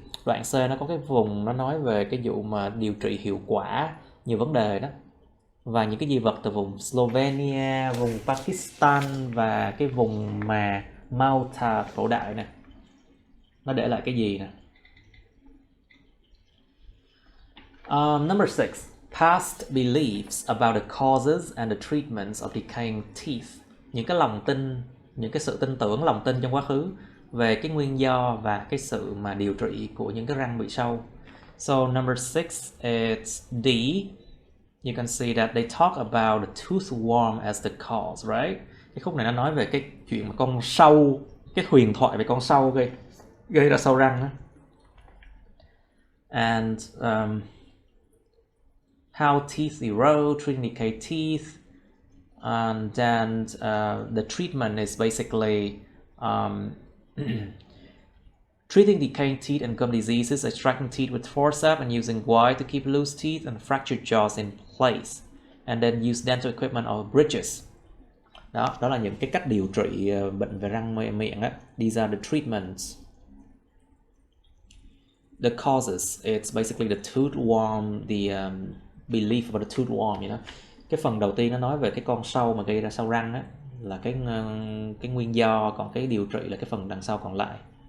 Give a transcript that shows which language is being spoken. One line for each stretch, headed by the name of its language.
Vietnamese: Đoạn C nó có cái vùng nó nói về cái vụ mà điều trị hiệu quả nhiều vấn đề đó. Và những cái di vật từ vùng Slovenia, vùng Pakistan và cái vùng mà Malta cổ đại nè, nó để lại cái gì nè.
English: Number 6. Past beliefs about the causes and the treatments of decaying teeth.
Vietnamese: Những cái lòng tin, những cái sự tin tưởng, lòng tin trong quá khứ về cái nguyên do và cái sự mà điều trị của những cái răng bị sâu.
English: So number 6, it's D. You can see that they talk about the tooth worm as the cause, right?
Vietnamese: Cái khúc này nó nói về cái chuyện mà con sâu, cái huyền thoại về con sâu gây ra sâu răng đó.
English: And how teeth erode, treating decayed teeth, and then the treatment is basically treating decaying teeth and gum diseases, extracting teeth with forceps and using wire to keep loose teeth and fractured jaws in place, and then use dental equipment or bridges.
Vietnamese: Đó là những cái cách điều trị bệnh về răng miệng á.
English: These are the treatments. The causes, it's basically the tooth worm, the belief about the tooth worm, you know.
Vietnamese: Cái phần đầu tiên nó nói về cái con sâu mà gây ra sâu răng á, là cái nguyên do, còn cái điều trị là cái phần đằng sau còn lại.